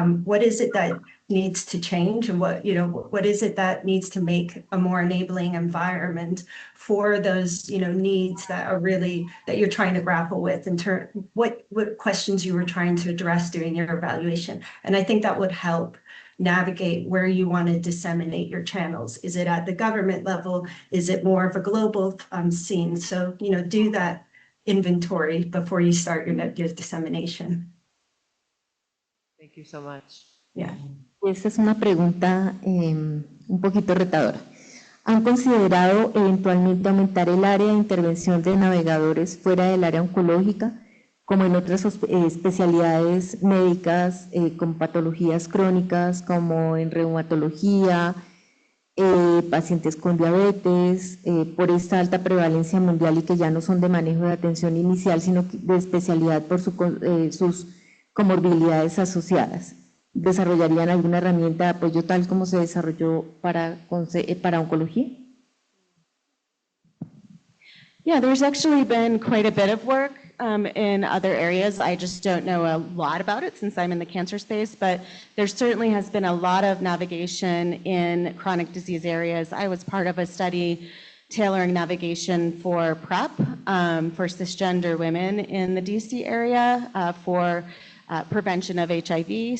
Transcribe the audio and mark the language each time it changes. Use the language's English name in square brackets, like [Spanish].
[English] What is it that needs to change, and what is it that needs to make a more enabling environment for those needs that are really that you're trying to grapple with in turn, what questions you were trying to address during your evaluation. And I think that would help navigate where you want to disseminate your channels. Is it at the government level? Is it more of a global scene? So do that inventory before you start your dissemination. Thank you so much. Yeah. [Spanish] Esta es una pregunta un poquito retadora. ¿Han considerado eventualmente aumentar el área de intervención de navegadores fuera del área oncológica, como en otras especialidades médicas, con patologías crónicas, como en reumatología, pacientes con diabetes, por esta alta prevalencia mundial y que ya no son de manejo de atención inicial, sino de especialidad por sus comorbilidades asociadas? ¿Desarrollarían alguna herramienta de apoyo tal como se desarrolló para oncología? [English] Yeah, there's actually been quite a bit of work in other areas. I just don't know a lot about it since I'm in the cancer space, but there certainly has been a lot of navigation in chronic disease areas. I was part of a study tailoring navigation for PrEP for cisgender women in the DC area for prevention of HIV.